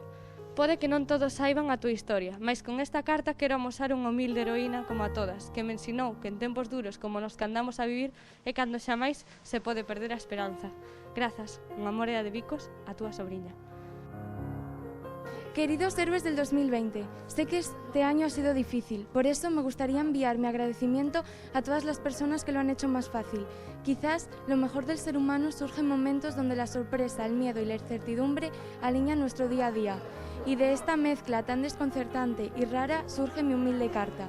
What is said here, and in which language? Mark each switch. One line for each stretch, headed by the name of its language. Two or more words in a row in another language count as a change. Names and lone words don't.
Galician: Pode que non todos saiban a túa historia, mas con esta carta quero amosar unha humilde heroína como a todas, que me ensinou que en tempos duros como nos que andamos a vivir é cando xamais se pode perder a esperanza. Grazas, unha morea de bicos, a túa sobriña.
Spanish: Queridos héroes del 2020, sé que este año ha sido difícil, por eso me gustaría enviar mi agradecimiento a todas las personas que lo han hecho más fácil. Quizás lo mejor del ser humano surge en momentos donde la sorpresa, el miedo y la incertidumbre alinean nuestro día a día. Y de esta mezcla tan desconcertante y rara surge mi humilde carta.